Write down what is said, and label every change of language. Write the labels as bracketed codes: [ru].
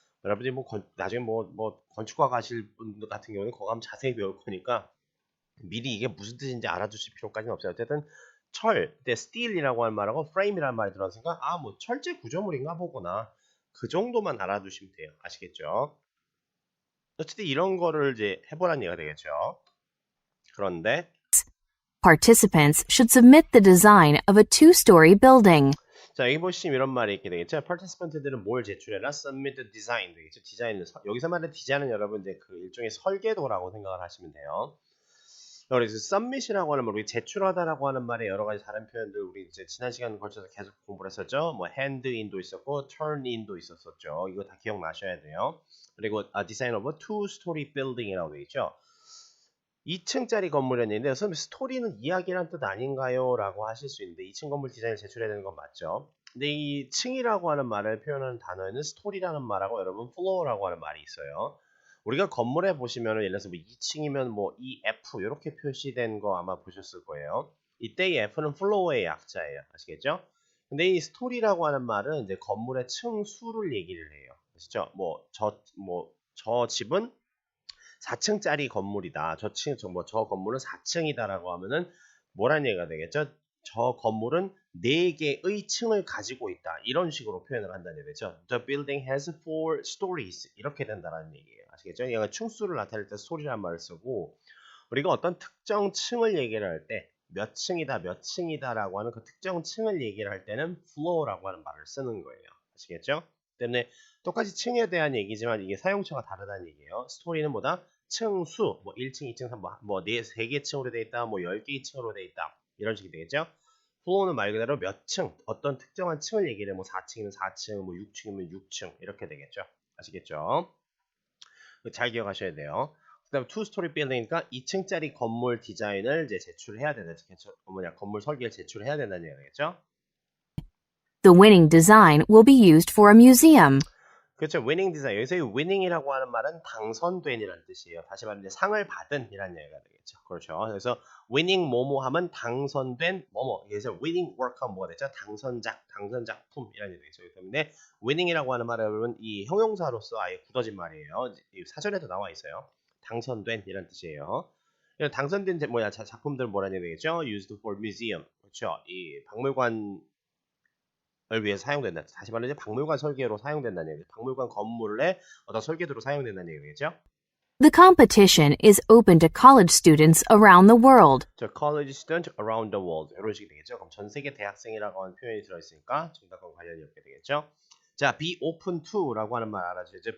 [ko] 여러분들이 뭐 나중에 뭐 건축과 가실 분들 같은 경우는 거기 가면 자세히 배울 거니까 미리 이게 무슨 뜻인지 알아두실 필요까지는 없어요. 어쨌든 근데 steel이라고 하는 말하고 frame이라는 말이 들어갔으니까 뭐 철제 구조물인가 보구나. 그 정도만 알아두시면 돼요. 아시겠죠? 어쨌든 이런 거를 이제 해보라는 얘기가 되겠죠. 그런데 [en] Participants should submit the design of a two-story building. [ko] 자, 여기 보시면 이런 말이 있게 되겠죠. participant들은 뭘 제출해라? [en] submit the design 되겠죠. [ko] 디자인을 여기서 말하는 디자인은 여러분 이제 그 일종의 설계도라고 생각을 하시면 돼요. 그래서 submit이라고 하는 말, 우리 제출하다라고 하는 말에 여러 가지 다른 표현들 우리 이제 지난 시간에 걸쳐서 계속 공부를 했었죠. 뭐 hand in도 있었고 turn in도 있었었죠. 이거 다 기억나셔야 돼요. 그리고 [en] design of a two-story building이라고 되어 있죠. [ko] 2층짜리 건물이었는데 선생님 스토리는 이야기란 뜻 아닌가요? 라고 하실 수 있는데 2층 건물 디자인을 제출해야 되는 건 맞죠. 근데 이 층이라고 하는 말을 표현하는 단어에는 스토리라는 말하고 여러분 플로어라고 하는 말이 있어요. 우리가 건물에 보시면은 예를 들어서 뭐 2층이면 뭐 EF 이렇게 표시된 거 아마 보셨을 거예요. 이때 이 F는 플로어의 약자예요. 아시겠죠? 근데 이 스토리라고 하는 말은 이제 건물의 층 수를 얘기를 해요. 아시죠? 저 집은 4층짜리 건물이다. 저 건물은 4층이다라고 하면은 뭐란 얘기가 되겠죠? 저 건물은 4개의 층을 가지고 있다. 이런 식으로 표현을 한다는 얘기죠. [en] The building has 4 stories. [ko] 이렇게 된다는 얘기예요. 아시겠죠? 얘가 층수를 나타낼 때 story라는 말을 쓰고 우리가 어떤 특정 층을 얘기를 할 때 몇 층이다, 몇 층이다라고 하는 그 특정 층을 얘기를 할 때는 floor라고 하는 말을 쓰는 거예요. 아시겠죠? 때문에 똑같이 층에 대한 얘기지만 이게 사용처가 다르다는 얘기예요. 스토리는 뭐다? 층수, 뭐 1층, 2층, 3, 뭐 3개 층으로 돼 있다, 뭐 10개 층으로 돼 있다. 이런 식이 되겠죠? 플로어는 말 그대로 몇 층, 어떤 특정한 층을 얘기를 해. 뭐 4층이면 4층, 뭐 6층이면 6층 이렇게 되겠죠. 아시겠죠? 잘 기억하셔야 돼요. 그다음 투 스토리 빌딩이니까 2층짜리 건물 디자인을 이제 제출해야 되는 건물 설계를 제출해야 된다는 얘기겠죠? [en] The winning design will be used for a museum. 그렇죠. winning design. [ko] 여기서 이 winning이라고 하는 말은 당선된이라는 뜻이에요. 다시 말하면 상을 받은이라는 얘기가 되겠죠. 그렇죠. 그래서 winning 뭐뭐 하면 당선된 뭐뭐. 그래서 winning work 하면 뭐가 되죠? 당선작품이라는 얘기가 되겠죠. 그렇기 때문에 winning이라고 하는 말은 여러분 이 형용사로서 아예 굳어진 말이에요. 이 사전에도 나와 있어요. 당선된이라는 뜻이에요. 이런 당선된 작품들 뭐라는 얘기겠죠? [en] used for museum. 그렇죠. [ko] 이 박물관 을 위해서 사용된다. 다시 말하면 박물관 설계로 사용된다는 얘기죠. 박물관 건물의 어떤 설계도로 사용된다는 얘기겠죠. [en] The competition is open to college students around the world. 저 college student around the world [ko] 이런 식이 되겠죠. 그럼 전 세계 대학생이라고 하는 표현이 들어있으니까 정답과 관련이 없게 되겠죠. 자, be open to라고 하는 말 알아주죠.